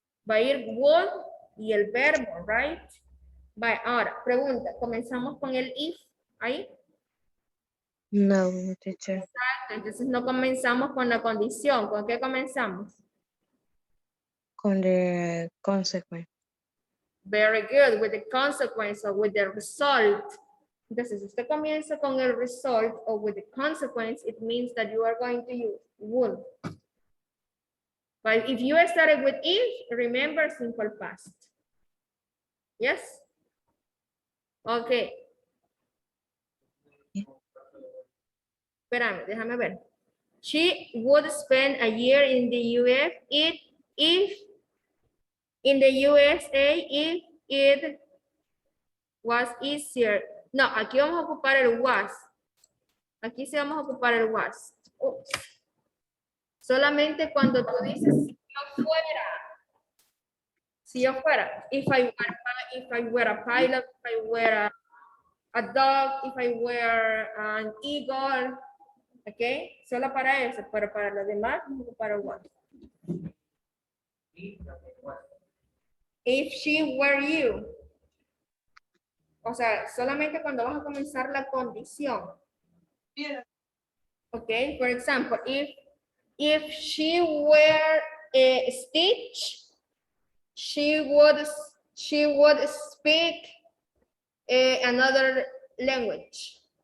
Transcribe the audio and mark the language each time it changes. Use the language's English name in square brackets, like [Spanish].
[Spanish] Va a ir would y el verbo, right? Va, ahora, pregunta, comenzamos con el if, ahí. [English] No, teacher. [Spanish] Exacto, entonces no comenzamos con la condición, ¿con qué comenzamos? [English] Con the consequence. Very good, with the consequence or with the result. [Spanish] Entonces, si usted comienza con el [English] result or with the consequence, it means that you are going to use would. But if you started with if, remember simple past. Yes? [Spanish] Okay. Espérame, déjame ver. [English] She would spend a year in the US if in the USA if it was easier. [Spanish] No, aquí vamos a ocupar el was. Aquí sí vamos a ocupar el was. Oops. Solamente cuando tú dices si yo fuera. Si yo fuera. [English] If I were a pilot, if I were a dog, if I were an eagle. ¿Ok? [Spanish] Solo para eso, pero para los demás vamos a ocupar el was. [English] If she were you. [Spanish] O sea, solamente cuando vas a comenzar la condición. [English] Okay, for example, if she were a Stitch, she would speak another language.